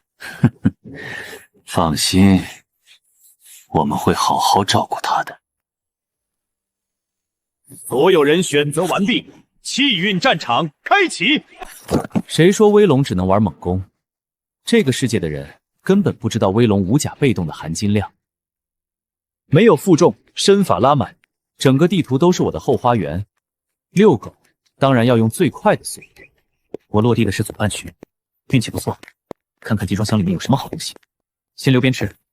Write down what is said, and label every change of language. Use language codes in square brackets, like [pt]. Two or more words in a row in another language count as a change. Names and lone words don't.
[zh] 放心，我們會好好照顧他的。所有人選擇完畢，氣運戰場開啟。誰說威龍只能玩猛攻？這個世界的人根本不知道威龍無甲被動的含金量。没有負重，身法拉满，整个地图都是我的后花園。遛狗當然要用最快的速度。我落地的是左半區，運氣不錯，看看集裝箱裡面有什麼好東西。先溜邊吃。